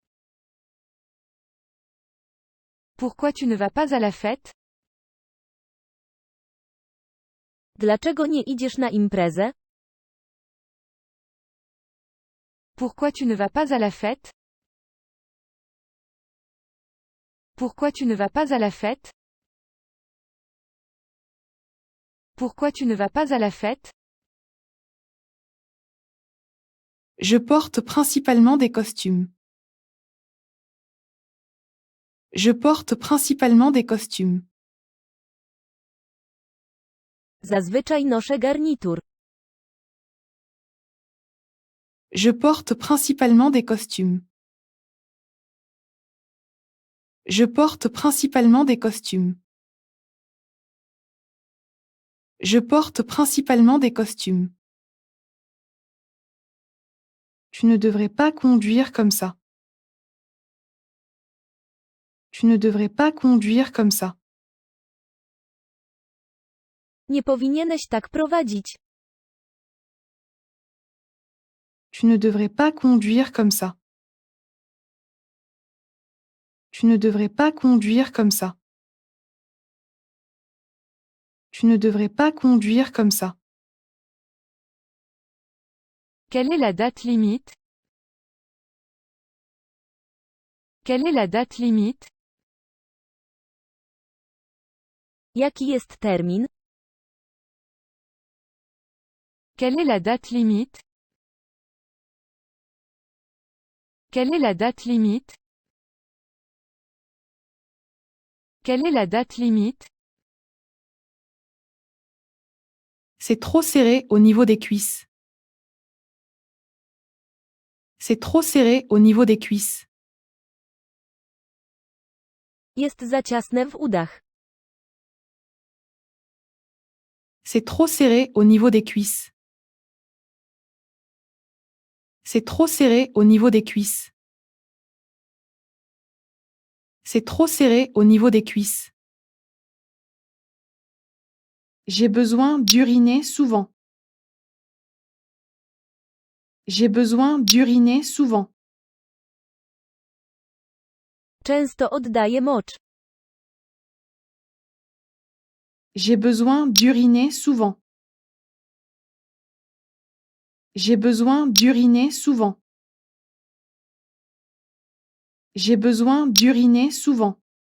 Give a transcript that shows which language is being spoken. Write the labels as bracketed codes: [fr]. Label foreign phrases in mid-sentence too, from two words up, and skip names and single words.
[fr] Pourquoi tu ne vas pas à la fête? [pl] Dlaczego nie idziesz na imprezę? [fr] Pourquoi tu ne vas pas à la fête? Pourquoi tu ne vas pas à la fête? Pourquoi tu ne vas pas à la fête? Je porte principalement des costumes. Je porte principalement des costumes. [pl] Zazwyczaj noszę garnitur. [fr] Je porte principalement des costumes. Je porte principalement des costumes. Je porte principalement des costumes. Tu ne devrais pas conduire comme ça. Tu ne devrais pas conduire comme ça. [pl] Nie powinieneś tak prowadzić. [fr] Tu ne devrais pas conduire comme ça. Tu ne devrais pas conduire comme ça. Tu ne devrais pas conduire comme ça. Quelle est la date limite? Quelle est la date limite? [pl] Jaki jest termin? [fr] Quelle est la date limite? Quelle est la date limite? Quelle est la date limite? C'est trop serré au niveau des cuisses. C'est trop serré au niveau des cuisses. [pl] Jest za ciasne w udach. [fr] C'est trop serré au niveau des cuisses. C'est trop serré au niveau des cuisses. C'est trop serré au niveau des cuisses. J'ai besoin d'uriner souvent. J'ai besoin d'uriner souvent. [pl] Często oddaję mocz. [fr] J'ai besoin d'uriner souvent. J'ai besoin d'uriner souvent. J'ai besoin d'uriner souvent.